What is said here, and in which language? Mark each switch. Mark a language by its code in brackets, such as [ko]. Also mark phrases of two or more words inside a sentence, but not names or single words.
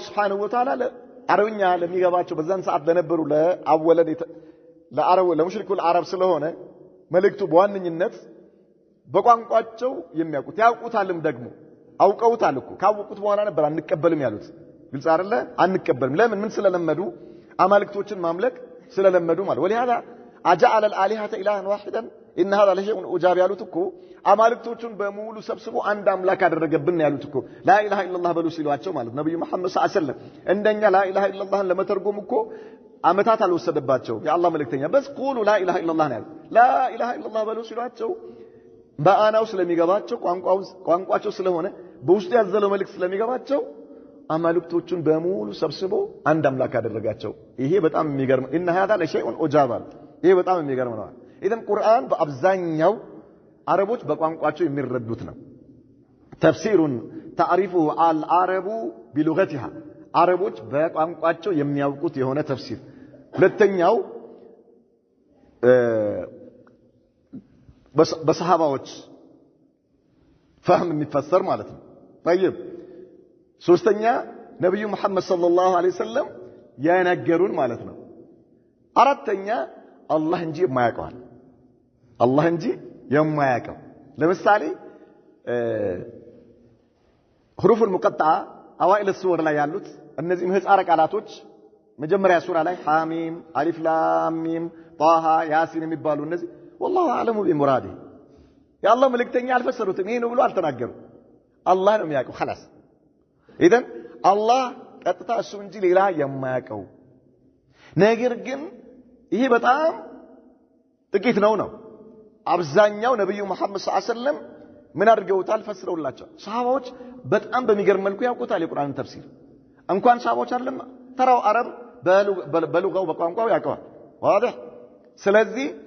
[ar] سبحانه وتعالى [am] አረብኛ ለሚገባቸው በዛን ሰዓት ለነበሩ ለአወለድ ለአረብ ለሙሽሪኩል አረብ ስለሆነ መልእክቱ በዋነኝነት በቋንቋቸው የሚያውቁት ያውቁታልም ደግሞ አውቀውታል እኮ ካወቁት በኋላ ነበር አንቀበልም ያሉት ግልጽ አይደለ አንቀበልም ለምን ምን ስለለመዱ አማልክቶችን ማምለክ ስለለመዱ ማለት [ar] ولهذا أجعل الالهه الها واحدا ان هذا لشيء عجاب [am] ያሉት እኮ አማልክቶቹን በሙሉ ሰብስቦ አንድ አምላክ አደረገብን ያሉት እኮ [ar] لا إله إلا الله [am] በሉ ሲሏቸው ማለት ነብዩ መሐመድ [ar] صلى الله عليه وسلم [am] እንደኛ [ar] لا إله إلا الله [am] ለመተርጎም እኮ አመታት አልወሰደባቸው የአላህ መልእክተኛ በስ [ar] قولوا لا إله إلا الله [am] ነው [ar] لا إله إلا الله [am] በሉ ሲሏቸው በአናው ስለሚገባቸው ቋንቋቸው ስለሆነ በውስጥ ያዘለው መልእክት ስለሚገባቸው አማልክቶቹን በሙሉ ሰብስቦ አንድ አምላክ አደረጋቸው ይሄ በጣም የሚገርም [ar] ان هذا لشيء عجاب [am] ይሄ በጣም የሚገርም ነው ኢደን ቁርአን በአብዛኛው አረቦች በቋንቋቸው የሚረዱት ነው ተፍሲሩን [ar] تعرفه العرب بلغتها [am] አረቦች በቋንቋቸው የሚያውቁት የሆነ ተፍሲር ሁለተኛው በሰሃባዎች فهم የሚፈሰር ማለት ነው طيب ሶስተኛ ነብዩ መሐመድ [ar] صلى الله عليه وسلم [am] ያነገሩን ማለት ነው አራተኛ አላህ እንጂ የማያውቀው አላህ እንጂ የማያውቀው ለምሳሌ [ar] حروف المقطعه اوائل السور [am] ላይ ያሉት እነዚህ ምህጻረ ቃላቶች መጀመሪያ ሱራ ላይ ሐሚም አሊፍ ላም ሚም ጣሃ ያሲን የሚባሉ እነዚህ [ar] والله اعلم بمراده [am] የአላህ መልእክተኛ አልፈሰሩትም ይሄ ነው ብሎ አልተናገሩ አላህ ነው የሚያውቀው خلاص ኢደን አላህ ቀጥታ እሱ እንጂ ሌላ የማያውቀው ነገር ግን ይሄ በጣም ጥቂት ነው አብዛኛው ነብዩ መሐመድ [ar] صلى الله عليه وسلم [am] ምን አድርገውታል ፈስረውላቸው ሰሃባዎች በጣም በሚገርም መልኩ ያውቁታል የቁርአንን ተፍሲር እንኳን ሰሃባዎች አይደለም ተራው አረብ በሉጋው በቋንቋው ያውቀዋል واضح ስለዚህ